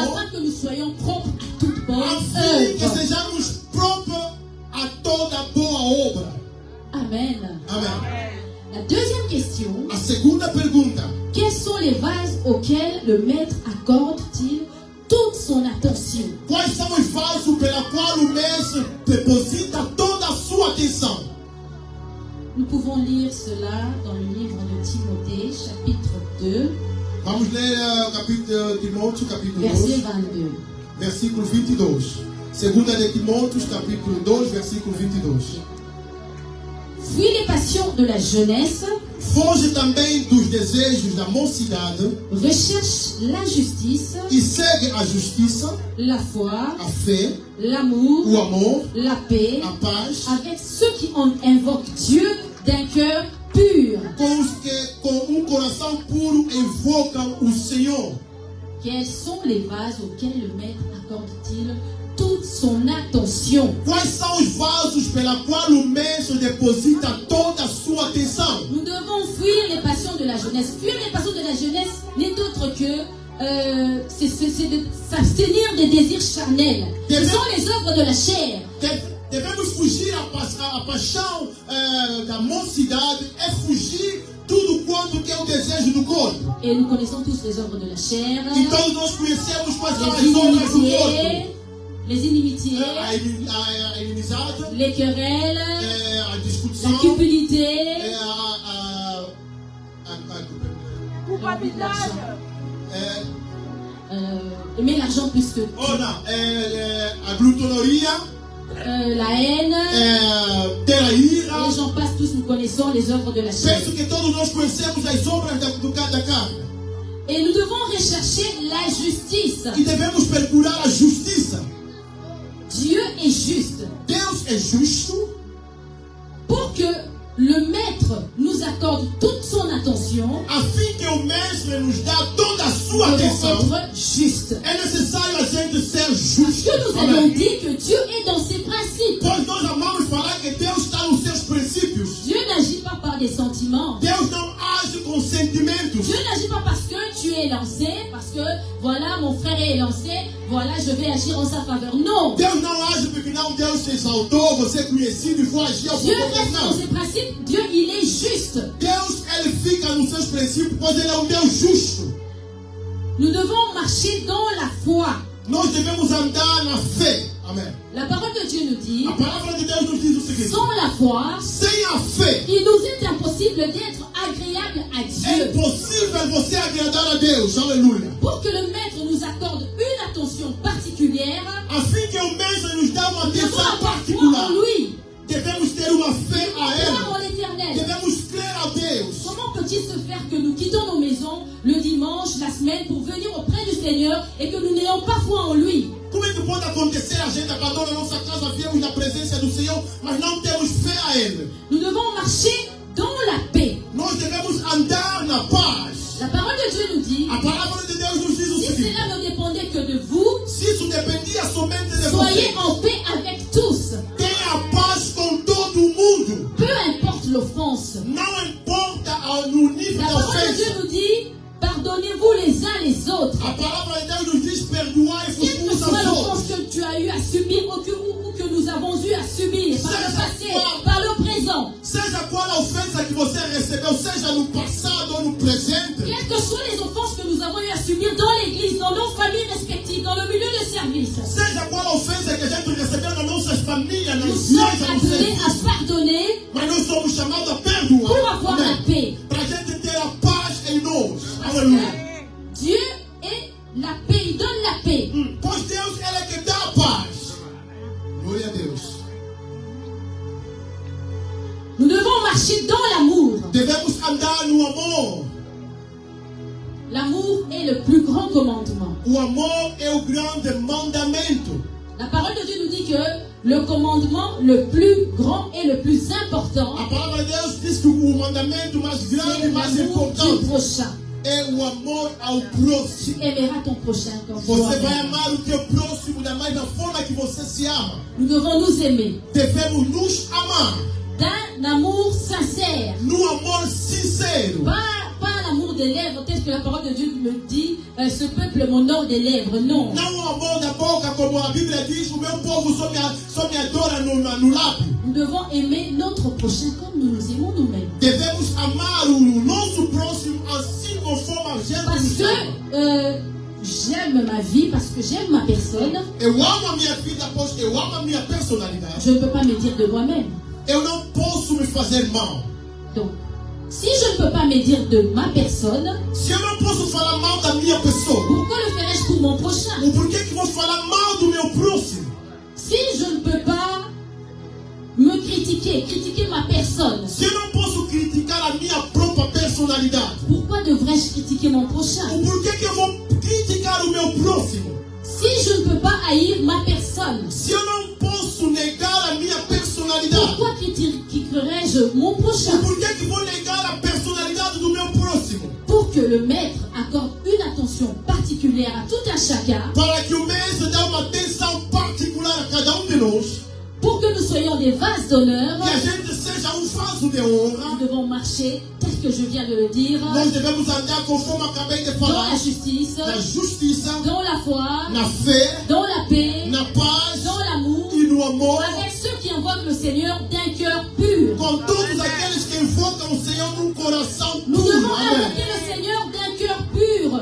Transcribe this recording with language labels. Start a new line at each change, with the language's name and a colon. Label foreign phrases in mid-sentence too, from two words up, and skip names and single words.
French: afin que nous soyons propres à toute bonne
Portuguese: assim que
French: œuvre.
Portuguese: sejamos próprios a toda boa obra.
French: Amen.
Portuguese: Amém.
French: La deuxième question,
Portuguese: A segunda pergunta:
French: quels sont les vases auxquels le maître accorde-t-il toute son attention?
Portuguese: quais são os vasos pela qual o mestre deposita toda a sua atenção?
French: Nous pouvons lire cela dans le livre de Timothée, chapitre 2,
Portuguese: Vamos ler o capítulo de Timóteo, capítulo
French: verset 2, 22.
Portuguese: versículo 22. Segunda de Timóteo, capítulo 2, versículo 22.
French: Fuis les passions de la jeunesse,
Portuguese: Foge também dos desejos da mocidade
French: recherche la justice,
Portuguese: e segue a justiça,
French: la foi,
Portuguese: a fé,
French: l'amour,
Portuguese: o amor,
French: la paix,
Portuguese: a paz,
French: avec ceux qui invoquent Dieu d'un cœur pur.
Portuguese: com os que com coração puro invocam o Senhor.
French: Quels sont les vases auxquels le maître accorde-t-il toute son attention?
Portuguese: Quais são os vasos pela qual o mestre deposita toda a sua atenção?
French: Nous devons fuir les passions de la jeunesse. Fuir les passions de la jeunesse n'est autre que c'est de s'abstenir des désirs charnels. Ce sont les œuvres de la chair.
Portuguese: Devemos fugir a paixão da mocidade, é fugir tudo quanto que é o desejo do corpo.
French: Et nous connaissons tous les œuvres de la chair.
Portuguese: Então nós conhecemos quais são
French: Les
Portuguese: as obras do
French: inimitiés,
Portuguese: corpo.
French: les inimitiés,
Portuguese: A inimizade,
French: les querelles,
Portuguese: a
French: la
Portuguese: discussão,
French: cupidité, aimer l'argent plus que tout,
Portuguese: a glutonaria,
French: la haine,
Portuguese: ter a ira.
French: et j'en passe tous, nous connaissons les œuvres de la chair.
Portuguese: Penso que todos nós conhecemos as obras da carne.
French: Et nous devons rechercher la justice.
Portuguese: E devemos procurar a justiça.
French: Dieu est juste.
Portuguese: Deus é justo
French: Pour que le maître nous accorde toute son attention,
Portuguese: a fim que o mestre nos dá toda a sua
French: nous
Portuguese: atenção.
French: devons être justes.
Portuguese: É necessário a gente ser
French: Parce
Portuguese: justo.
French: que nous avons dit que Dieu est dans ses principes.
Portuguese: Pois nós amamos falar que Deus está nos seus princípios.
French: Dieu n'agit pas par des sentiments.
Portuguese: Deus não age com sentimentos.
French: Dieu n'agit pas parce que tu es lancé, parce que voilà, mon frère est lancé, voilà, je vais agir en sa faveur. Non.
Portuguese: Deus não age porque não Deus te exaltou, você é conhecido e foi agir ao
French: Dieu
Portuguese: favor
French: reste
Portuguese: dele.
French: dans ses principes. Dieu, il est juste.
Portuguese: Deus, ele fica nos seus princípios, pois ele é um Deus justo.
French: Nous devons marcher dans la foi.
Portuguese: Nós devemos andar na fé. Amém.
French: La parole de Dieu nous dit,
Portuguese: A palavra de Deus nos diz o seguinte:
French: sans la foi,
Portuguese: sem a fé,
French: il nous est impossible d'être agréable à
Portuguese: é
French: Dieu.
Portuguese: impossível você agradar a Deus. Aleluia.
French: Pour que le maître nous accorde une attention particulière,
Portuguese: A fim que o mestre nos dá uma
French: nous devons
Portuguese: atenção
French: avoir foi
Portuguese: particular,
French: en lui,
Portuguese: devemos ter uma fé a
French: croire en
Portuguese: Ele.
French: l'éternel.
Portuguese: Devemos crer a Deus.
French: Comment peut-il se faire que nous quittons nos maisons le dimanche, la semaine, pour venir auprès du Seigneur et que nous n'ayons pas foi en lui?
Portuguese: Como é que pode acontecer a gente abandona a nossa casa, viemos na presença do Senhor, mas não temos fé a Ele?
French: Nous devons marcher dans la paix.
Portuguese: Nós devemos andar na paz.
French: La parole de Dieu nous dit,
Portuguese: A palavra de Deus nos diz o
French: si
Portuguese: seguinte:
French: cela ne dépendait que de vous,
Portuguese: se isso dependia somente de
French: soyez
Portuguese: você,
French: en paix avec tous.
Portuguese: tenha paz com todo o mundo.
French: Peu importe l'offense.
Portuguese: Não importa no nível
French: La
Portuguese: da
French: parole de Dieu
Portuguese: ofensa.
French: nous dit, pardonnez-vous les uns les autres.
Portuguese: A palavra de Deus nos diz: perdoai-vos
French: Quelle que
Portuguese: uns
French: soit
Portuguese: aos
French: l'offense
Portuguese: outros.
French: que tu as eu à subir ou que nous avons eu à subir par le passé, par le présent,
Portuguese: Seja qual a ofensa que você recebeu, seja no passado ou no presente,
French: quelles que soient les offenses que nous avons eu à subir dans l'église, dans nos familles respectives, dans le milieu de service,
Portuguese: seja qual a ofensa que a gente recebeu nas nossas famílias, nas
French: nous sommes
Portuguese: igrejas, no
French: appelés à
Portuguese: serviço,
French: pardonner
Portuguese: mas nós somos chamados a perdoar.
French: pour avoir la
Portuguese: Amém.
French: paix.
Portuguese: Para a gente ter a paz em nós.
French: Parce
Portuguese: Aleluia.
French: que Dieu est la paix, il donne la paix.
Portuguese: Pois Deus, Ele é que dá a paz. Glória a Deus.
French: Nous devons marcher dans l'amour.
Portuguese: Devemos andar no amor.
French: L'amour est le plus grand commandement.
Portuguese: O amor é o grande mandamento.
French: La parole de Dieu nous dit que le commandement le plus grand et le plus important,
Portuguese: A palavra de Deus diz que o mandamento mais grande
French: c'est
Portuguese: e mais
French: l'amour du
Portuguese: importante
French: prochain.
Portuguese: é o amor ao
French: Tu
Portuguese: próximo.
French: aimeras ton prochain comme
Portuguese: Você vai
French: toi-même.
Portuguese: amar o teu próximo da mesma forma que você se ama.
French: Nous devons nous aimer
Portuguese: Devemos nos amar
French: d'un amour sincère.
Portuguese: no amor sincero.
French: Pas l'amour des lèvres, tel que la parole de Dieu me dit, ce peuple m'honore des lèvres. Non.
Portuguese: Não o amor da boca, como a Bíblia diz, o meu povo só me adora no lábio.
French: Nous devons aimer notre prochain comme nous nous aimons nous-mêmes.
Portuguese: Devemos amar o nosso próximo assim conforme a gente
French: Parce
Portuguese: nos ama.
French: que j'aime ma vie, parce que j'aime ma personne,
Portuguese: Eu amo a minha vida, pois eu amo a minha personalidade.
French: je ne peux pas me dire de moi-même.
Portuguese: Eu não posso me fazer mal.
French: Donc, si je ne peux pas me dire de ma personne,
Portuguese: Se eu não posso falar mal da minha pessoa,
French: pourquoi le ferais-je pour mon prochain?
Portuguese: Ou por que vou falar mal do meu próximo?
French: Si je ne peux pas me critiquer ma personne,
Portuguese: Se eu não posso criticar a minha própria personalidade,
French: pourquoi devrais-je critiquer mon prochain?
Portuguese: ou por que eu vou criticar o meu próximo?
French: Si je ne peux pas haïr ma personne,
Portuguese: Se eu não posso negar a minha personalidade,
French: pourquoi critiquerais-je mon prochain?
Portuguese: por que vou negar a personalidade do meu próximo?
French: Pour que le maître accorde une attention particulière à tout un chacun,
Portuguese: Para que o mestre dê uma atenção particular a cada de nós,
French: pour que nous soyons des vases d'honneur,
Portuguese: que a gente seja vaso de honra,
French: nous devons marcher tel que je viens de le dire,
Portuguese: nós devemos andar conforme acabei de
French: dans
Portuguese: falar,
French: la justice,
Portuguese: na justiça,
French: dans la foi,
Portuguese: na fé,
French: dans la paix,
Portuguese: na paz
French: dans l'amour,
Portuguese: e no amor,
French: avec ceux qui invoquent le Seigneur d'un cœur pur.
Portuguese: com todos aqueles que invocam o Senhor num coração
French: Nous
Portuguese: puro.
French: devons
Portuguese: Amém.
French: invoquer le Seigneur d'un cœur pur.